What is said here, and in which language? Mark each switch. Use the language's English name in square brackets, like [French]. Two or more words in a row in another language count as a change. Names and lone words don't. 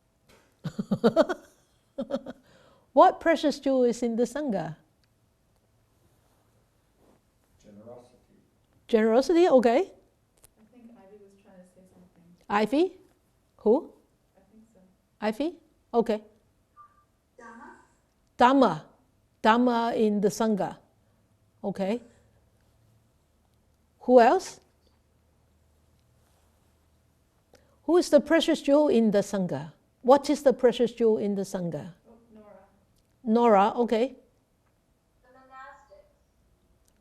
[English] What precious jewel is in the Sangha? Generosity. Generosity, okay. I think Ivy was trying to say something. Ivy? Who? I think so. Ivy? Okay. Dhamma? Dhamma. Dhamma in the Sangha. Okay. Who else? Who is the precious jewel in the Sangha? What is the precious jewel in the Sangha? Oh, Nora. Nora, okay. The monastics. The